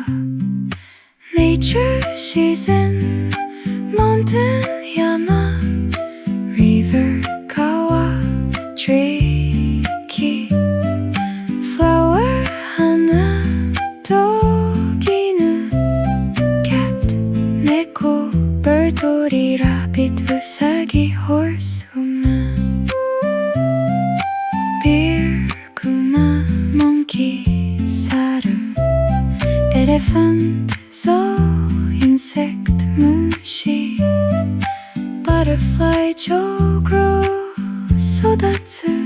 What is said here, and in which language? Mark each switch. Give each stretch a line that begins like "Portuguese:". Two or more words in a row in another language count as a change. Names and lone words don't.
English: Nature 自然 Mountain 山 River 川 Tree 木 Flower 花 Dog 犬 Cat 猫 Bird 鳥 Rabbit ウサギ Horse 馬 Bear 熊 Monkey 猿 Elephant 象 Insect 虫 Butterfly 蝶 Grow 育つ